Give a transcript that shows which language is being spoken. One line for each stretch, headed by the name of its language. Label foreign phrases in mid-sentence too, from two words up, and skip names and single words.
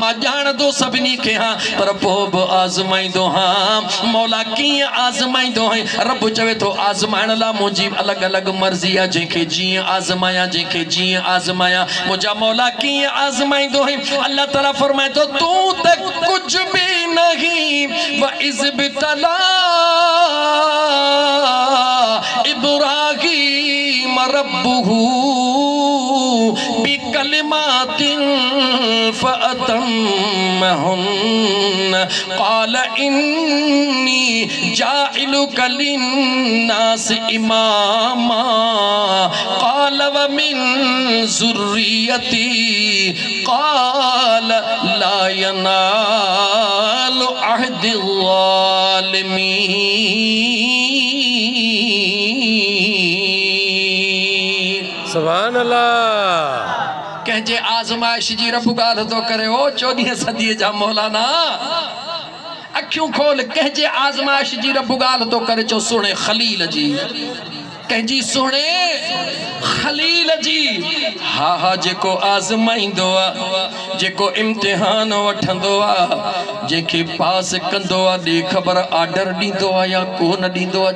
Sindhi: मां ॼाणंदो सभिनी खे हां, पर पोइ बि आज़माईंदो हां। मौला कीअं आज़माईंदो है? रब चवे थो, आज़माइण लाइ मुंहिंजी अलॻि अलॻि मर्ज़ी आहे, जंहिंखे जीअं आज़मायां, जंहिंखे जीअं आज़मायां। मुंहिंजा मौला कीअं आज़माईंदो है? अल्लाह ताला फरमाए थो, तूं त कुझु बि नहीं
Arabic: وإذ ابتلى إبراهيم ربه بكلمات فأتمهن قال إني جاعلك للناس إماما قال ومن ذريتي قال لا ينال عهدي الظالمين. سبحان الله.
Sindhi: कंहिंजे आज़माइश जी रब ॻाल्हि थो करे। ओ 14वीं सदीअ जा मौलाना, अखियूं खोल, कंहिंजे आज़माइश जी रब ॻाल्हि थो करे। चो सुणे खलील जी, कंहिंजी सुणे खलील जी। हा हा, जेको आज़माईंदो आहे, जेको इम्तिहान वठंदो आहे, जंहिंखे पास कंदो आहे, ॾे ख़बर आर्डर ॾींदो आहे या कोन ॾींदो आहे?